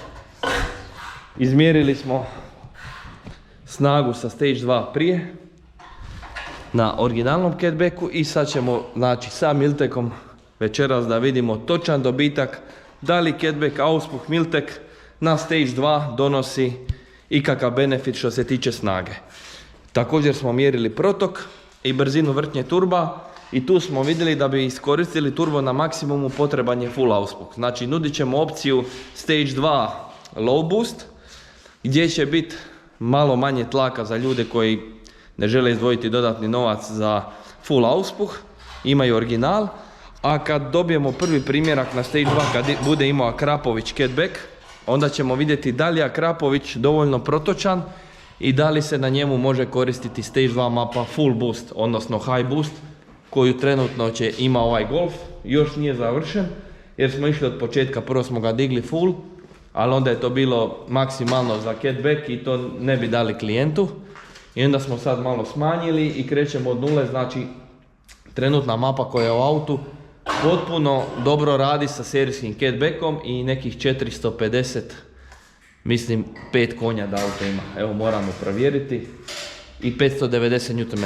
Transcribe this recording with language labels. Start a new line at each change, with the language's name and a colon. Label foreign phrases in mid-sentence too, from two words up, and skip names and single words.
Croatian: Izmjerili smo snagu sa Stage 2 prije na originalnom catbacku i sad ćemo znači sa Miltekom večeras da vidimo točan dobitak da li catback auspuh Miltek na Stage 2 donosi ikakav benefit što se tiče snage. Također smo mjerili protok i brzinu vrtnje turba i tu smo vidjeli da bi iskoristili turbo na maksimumu potreban je full auspuh. Znači nudit ćemo opciju Stage 2
English: low boost
Croatian: gdje će biti malo manje tlaka za ljude koji ne žele izdvojiti dodatni novac za full auspuh, imaju original, a kad dobijemo prvi primjerak na Stage 2 kad bude imao Akrapović catback, onda ćemo vidjeti da li je Akrapović dovoljno protočan i da li se na njemu može koristiti Stage 2 mapa
English: full boost,
Croatian: odnosno
English: high boost,
Croatian: koju trenutno ima ovaj Golf, još nije završen, jer smo išli od početka, prvo smo ga digli full, ali onda je to bilo maksimalno za catback i to ne bi dali klijentu. I onda smo sad malo smanjili i krećemo od nule, znači trenutna mapa koja je u autu potpuno dobro radi sa serijskim catbackom i nekih 450, mislim 5 konja da auto ima, evo moramo provjeriti, i 590 Nm.